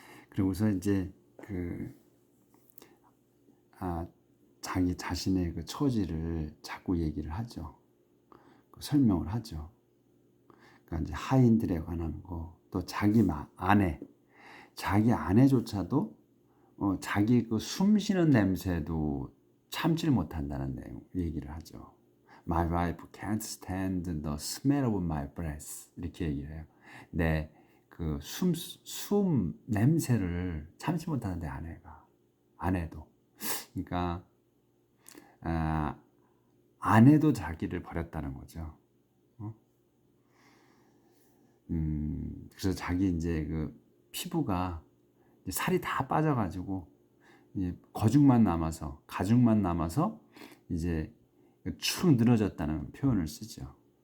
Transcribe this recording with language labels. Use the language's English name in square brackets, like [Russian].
[Korean] 그리고서 이제 그 자기 자신의 그 처지를 자꾸 얘기를 하죠. 설명을 하죠. 그러니까 이제 하인들에 관한 거, 또 자기 자기 아내조차도 자기 그 숨 쉬는 냄새도 참지를 못한다는 내용 얘기를 하죠. [English] My wife can't stand the smell of my breath. [Korean] 이렇게 얘기를 해요. 내 그 숨 냄새를 참지 못하는데 아내도. 그러니까 아내도 자기를 버렸다는 거죠. 그래서 자기 이제 그 피부가 이제 살이 다 빠져가지고 이제 가죽만 남아서 이제 축 늘어졌다는 표현을 쓰죠.